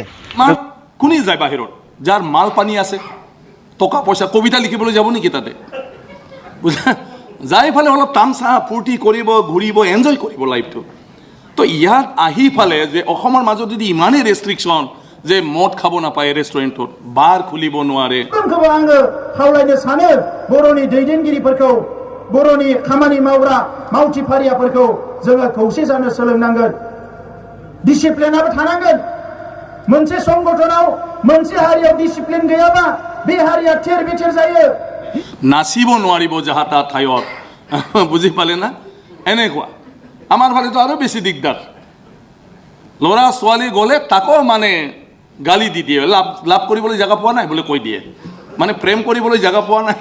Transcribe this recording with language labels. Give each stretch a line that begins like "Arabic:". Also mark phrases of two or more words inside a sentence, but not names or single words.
Assamese: কোনে যায় বাহিৰত যাৰ মাল পানী আছে টকা পইচা কবিতা লিখিবলৈ যাব নেকি তাতে যাই ফালে অলপ তামচা ফূৰ্তি কৰিব ঘূৰিব এনজয় কৰিব লাইফটো তো ইয়াত আহি ফালে যে অসমৰ মাজত যদি ইমানেই ৰেষ্ট্ৰিকশ্যন যে মদ খাব নাপায় ৰেষ্টুৰেণ্টত বাৰ খুলিব নোৱাৰে
Bodo: आङो खावलायनो सानो बर'नि दैदेनगिरिफोरखौ बर'नि खामानि मावग्रा मावथिफारियाफोरखौ जोङो खौसे जानो सोलोंनांगोन डिसिप्लिनाबो थानांगोन मोनसे संगठनाव मोनसे हारियाव डिसिप्लिन गैयाबा बे हारिया थेर बेथेर जायो
Assamese: নাচিব নোৱাৰিব যাহা ঠাইত বুজি পালে না এনেকুৱা আমাৰ ফালেতো আৰু বেছি দিগদাৰ ল'ৰা ছোৱালী গ'লে তাকো মানে গালি দি দিয়ে লাভ কৰিবলৈ জেগা পোৱা নাই বুলি কৈ দিয়ে মানে প্ৰেম কৰিবলৈ জেগা পোৱা নাই